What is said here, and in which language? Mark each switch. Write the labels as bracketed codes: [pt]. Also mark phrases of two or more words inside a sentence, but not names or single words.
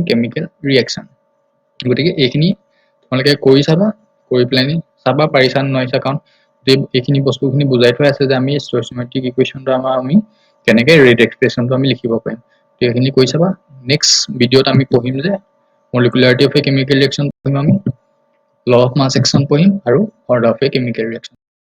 [en] chemical reaction [as] গতিকে এইখিনি তোমালোকে কৰি চাবা কৰি প্লানি চাবা পাৰিছা নয়ছা কাৰণ এইখিনি বস্তুখিনি বুজাই থোৱা আছে যে আমি স্টোইচিওমেট্ৰিক ইকুৱেশনটো আমি কেনেকৈ [en] rate expression [as] আমি লিখিব পাৰিম তো এইখিনি কৰি চাবা [en] next video [as] আমি পঢ়িম যে [en] molecularity of a chemical reaction [as] পঢ়িম আমি [en] law of mass action [as] পঢ়িম আৰু [en] order of a chemical reaction